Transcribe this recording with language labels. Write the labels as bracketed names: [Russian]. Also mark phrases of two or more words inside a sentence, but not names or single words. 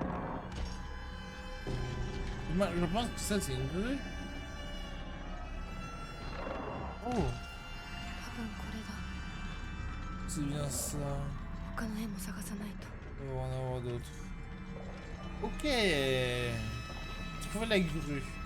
[French] Je pense que ça c'est une grue. Oh. [Japanese] 多分これだ。 [French] C'est bien ça. [Japanese] 他の絵も探さないと。 [French] On va en avoir d'autres. Ok. Trouver la grue.